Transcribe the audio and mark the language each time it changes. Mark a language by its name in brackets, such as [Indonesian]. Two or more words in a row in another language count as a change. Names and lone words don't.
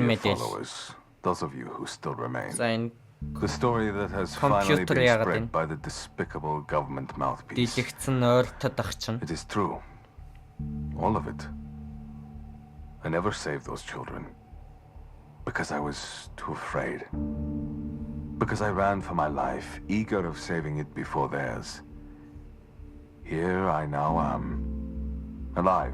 [English] dear [Mongolian] мэдээлэл. [English] followers, those of you who still remain. [Mongolian] За энэ [English] The story that has finally Computer been [Mongolian] яагаад [English] spread [Mongolian] энэ? [English] by the despicable government mouthpiece. [Mongolian] Дэлгэцэн ойртод ах чинь. [English] It is true. All of it. I never saved those children. Because I was too afraid. Because I ran for my life, eager of saving it before theirs. Here I now am. Alive.